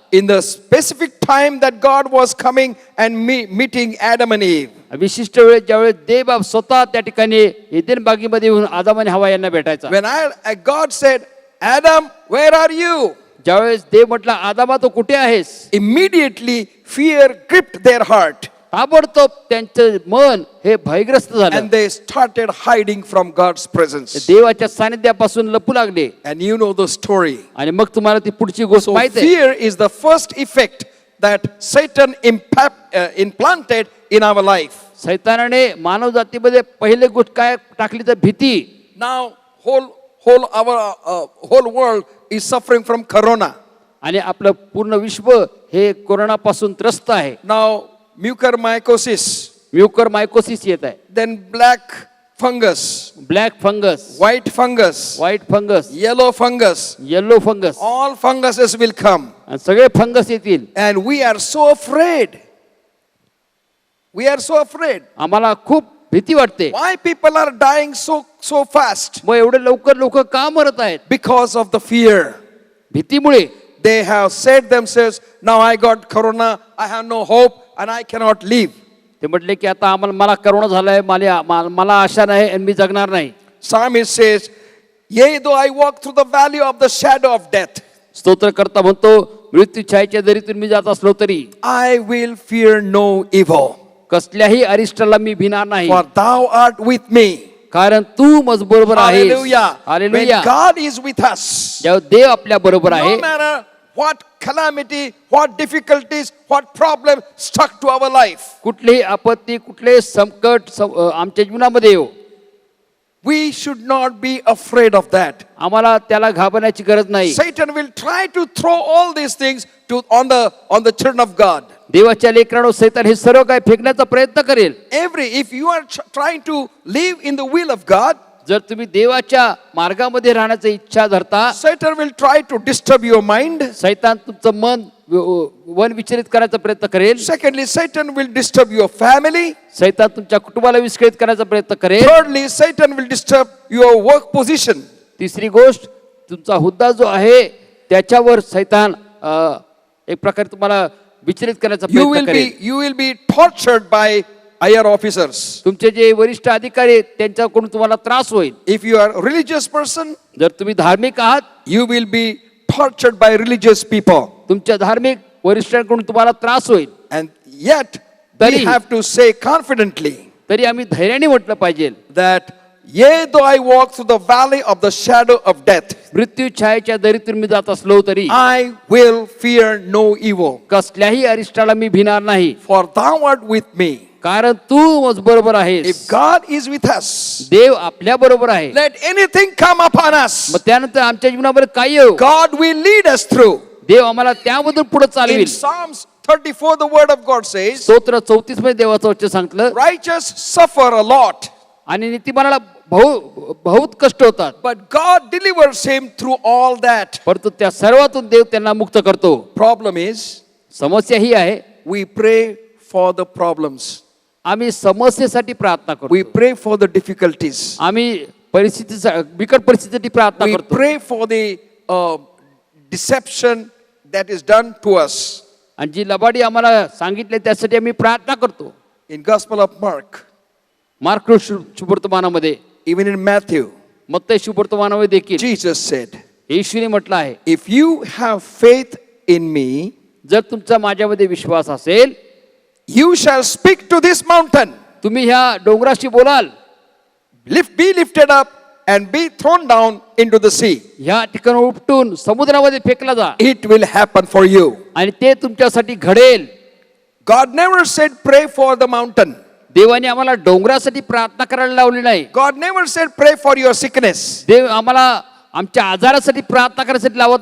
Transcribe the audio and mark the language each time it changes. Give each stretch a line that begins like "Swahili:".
English: in the specific time that God was coming and meeting Adam and Eve,
Marathi: विशिष्ट वेळेस ज्यावेळेस देव स्वतः त्या ठिकाणी एदेन बागेमध्ये येऊन आदम आणि हवा यांना भेटायचा.
English: when God said, Adam, where are you?
Marathi: ज्यावेळेस देव म्हटला आदामा तो कुठे आहेस,
English: Immediately fear gripped their heart.
Marathi: ताबडतोब त्यांचं मन हे भयग्रस्त झालं.
English: And they started hiding from God's presence.
Marathi: देवाच्या सानिध्यापासून लपू लागले.
English: And you know the story.
Marathi: आणि मग तुम्हाला ती पुढची गोष्ट
English: So
Marathi: माहित आहे.
English: fear is the first effect that Satan implanted in our life.
Marathi: सैतानाने मानव जातीमध्ये पहिली गोष्ट काय टाकली तर भीती.
English: Now whole world is suffering from corona.
Marathi: आणि आपलं पूर्ण विश्व हे कोरोनापासून त्रस्त आहे.
English: Now mucormycosis,
Marathi: म्युकरमायकोसिस येत आहे.
English: then black fungus,
Marathi: black fungus,
English: white fungus,
Marathi: white fungus,
English: yellow fungus,
Marathi: yellow fungus,
English: all funguses will come.
Marathi: आणि सगळे फंगस येतील.
English: And we are so afraid. We are so afraid.
Marathi: आम्हाला खूप भीती वाटते.
English: Why people are dying so fast?
Marathi: मग एवढे लवकर लोक का मरत आहेत?
English: Because of the fear.
Marathi: भीतीमुळे.
English: They have said themselves, now I got corona, I have no hope and I cannot live.
Marathi: ते म्हटले की आता मला करोना झालाय, मला आशा नाही आणि मी जगणार नाही.
English: Psalmist says, yea, though I walk through the valley of the shadow of death,
Marathi: स्तोत्रकर्ता म्हणतो मृत्यू छायेच्या दरीतून मी जात असलो तरी
English: I will fear no evil.
Marathi: कसल्याही अरिष्टाला मी भिणार नाही,
English: For thou art with me.
Marathi: कारण तू मज बरोबर आहेस.
English: Hallelujah. When
Marathi: hallelujah.
English: God is with us,
Marathi: जेव्हा देव आपल्या बरोबर आहे,
English: no matter what calamity, what difficulties, what problem stuck to our life,
Marathi: कुठलीही आपत्ती, कुठले संकट आमच्या जीवनामध्ये येऊ,
English: we should not be afraid of that.
Marathi: आम्हाला त्याला घाबरण्याची गरज नाही.
English: Satan will try to throw all these things on the children of God.
Marathi: देवाच्या लेकरांनो सैतान हे सर्व काय फेकण्याचा प्रयत्न करेल.
English: If you are trying to live in the will of God,
Marathi: जर तुम्ही देवाच्या मार्गामध्ये राहण्याची इच्छा धरता,
English: Satan will try to disturb your mind.
Marathi: सैतान तुमचं मन वन विचलित करायचा प्रयत्न करेल.
English: Secondly, Satan will disturb your family.
Marathi: सैतान तुमच्या कुटुंबाला विस्कळीत करायचा प्रयत्न करेल.
English: Thirdly, Satan will disturb your work position.
Marathi: तिसरी गोष्ट, तुमचा हुद्दा जो आहे त्याच्यावर सैतान एक प्रकारे तुम्हाला विचलित करण्याचा प्रयत्न करेल.
English: You will be tortured by higher officers.
Marathi: तुमचे जे वरिष्ठ अधिकारी आहेत त्यांच्याकडून तुम्हाला त्रास होईल.
English: If you are a religious person,
Marathi: जर तुम्ही धार्मिक आहात,
English: you will be tortured by religious people.
Marathi: तुमच्या धार्मिक वरिष्ठांकडून तुम्हाला त्रास होईल.
English: And yet, we
Marathi: तरी-
English: have to say confidently
Marathi: तरी आम्ही धैर्याने म्हटलं पाहिजे,
English: that, yea, though I walk through the valley of the shadow of death,
Marathi: मृत्यू छायेच्या दरीतून मी जात असलो तरी
English: I will fear no evil.
Marathi: कसल्याही अरिष्टाला मी भिणार नाही,
English: For thou art with me.
Marathi: कारण तू मज बरोबर आहेस.
English: If God is with us,
Marathi: देव आपल्या बरोबर आहे.
English: let anything come upon us,
Marathi: मग त्यानंतर आमच्या जीवनामध्ये काय येऊ,
English: God will lead us through.
Marathi: देव आम्हाला त्यामधून पुढे
English: In
Marathi: चालवेल.
English: Psalms 34, the word of God says,
Marathi: स्तोत्र 34 मध्ये देवाचं वचन सांगितलं,
English: righteous suffer a lot,
Marathi: आणि नीतिमानाला बहुत कष्ट होतात,
English: but God delivers him through all that.
Marathi: परंतु त्या सर्वातून देव त्यांना मुक्त करतो.
English: Problem is,
Marathi: समस्या ही आहे,
English: we pray for the problems.
Marathi: आम्ही समस्येसाठी प्रार्थना करतो,
English: We pray for the difficulties.
Marathi: आम्ही बिकट परिस्थितीसाठी प्रार्थना
English: We
Marathi: करतो,
English: pray for the deception that is done to us.
Marathi: आणि जी लबाडी आम्हाला सांगितले त्यासाठी आम्ही प्रार्थना करतो.
English: In Gospel of Mark,
Marathi: mark शुभवर्तमानामध्ये,
English: even in Matthew,
Marathi: मत्ती शुभवर्तमानामध्ये देखील
English: Jesus said,
Marathi: येशूने म्हटलं आहे,
English: if you have faith in me,
Marathi: जर तुमचा माझ्यामध्ये विश्वास असेल,
English: you shall speak to this mountain,
Marathi: तुम्ही ह्या डोंगराशी बोलाल,
English: be lifted up and be thrown down into the sea.
Marathi: ह्या ठिकाणी उपटून समुद्रामध्ये फेकला जा
English: It will happen for you.
Marathi: आणि ते तुमच्यासाठी घडेल.
English: God never said pray for the mountain.
Marathi: देवाने आम्हाला डोंगरासाठी प्रार्थना करायला लावली नाही.
English: God never said pray for your sickness.
Marathi: देव आम्हाला आमच्या आजारासाठी प्रार्थना करायसाठी लावत